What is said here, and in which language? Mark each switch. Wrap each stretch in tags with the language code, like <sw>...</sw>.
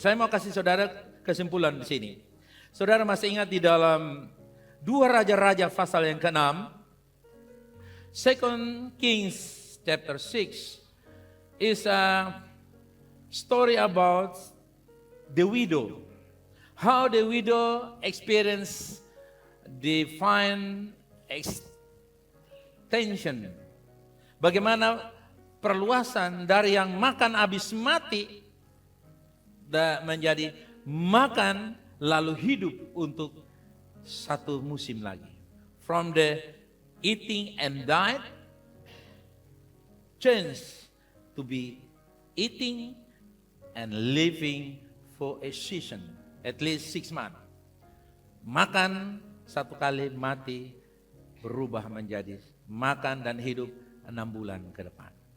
<id>Saya mau kasih saudara kesimpulan di sini. Saudara masih ingat di dalam 2 Raja-Raja pasal yang ke-6,</id> <en>2 Kings chapter 6 is a story about the widow. How the widow experienced divine extension.</en> <id>Bagaimana perluasan dari yang makan habis mati menjadi makan lalu hidup untuk satu musim lagi.</id> <en>From the eating and died, change to be eating and living for a season. At least 6 months.</en> <id>Makan 1 kali, mati, berubah menjadi makan dan hidup 6 bulan ke depan.</id>